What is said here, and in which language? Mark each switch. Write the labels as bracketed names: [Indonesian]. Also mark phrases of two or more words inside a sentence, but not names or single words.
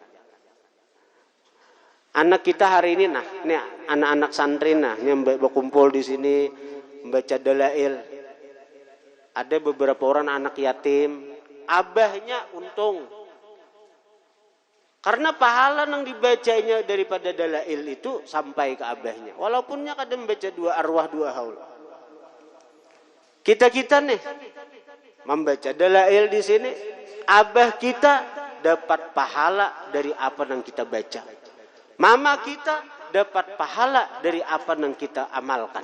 [Indonesian] Anak kita hari ini, ini anak-anak santri yang berkumpul di sini membaca dalail. Ada beberapa orang anak yatim, abahnya untung. Karena pahala yang dibacanya daripada dalail itu sampai ke abahnya. Walaupunnya kadang membaca 2 arwah 2 haul. Kita nih membaca dalail di sini, abah kita dapat pahala dari apa yang kita baca. Mama kita dapat pahala dari apa yang kita amalkan.